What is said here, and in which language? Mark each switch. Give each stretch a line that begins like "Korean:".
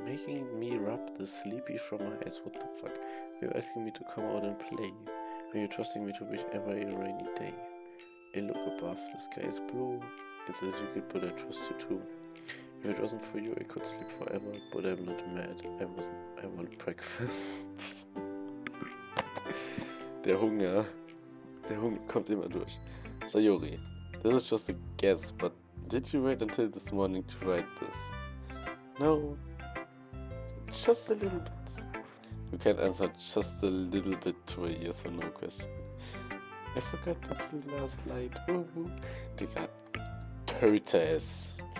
English: Making me rub the sleepy from my eyes? What the fuck? Are you asking me to come out and play? Are you trusting me to wish ever a rainy day? I look above, the sky is blue. It says you could, but I trust you too. If it wasn't for you, I could sleep forever, but I'm not mad. I want breakfast.
German: Der Hunger kommt immer durch.
English: Sayori, this is just a guess, but did you wait until this morning to write this? No, just a little bit. You can't answer just a little bit to a yes or no question. I forgot to do the last line.
German: Digga, Tötes.